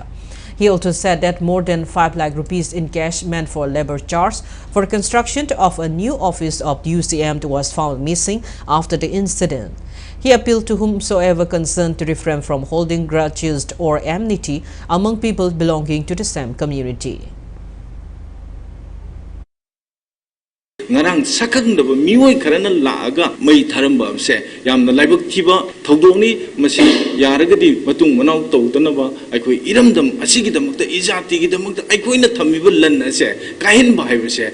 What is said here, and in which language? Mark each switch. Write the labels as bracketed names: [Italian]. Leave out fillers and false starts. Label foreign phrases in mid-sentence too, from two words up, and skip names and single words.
[English] He also said that more than 5 lakh rupees in cash meant for labor charge for construction of a new office of UCM was found missing after the incident. He appealed to whomsoever concerned to refrain from holding grudges or enmity among people belonging to the same community. [Manipuri] ngarang sakang da mioi karana laaga mai tharamba se yamna laibak thiba thodoni masi yaragadi matung manau tawdana ba aikoi iramdam asigi damakta ijati gi damakta aikoina thamiba lan ase kahin ba haiba se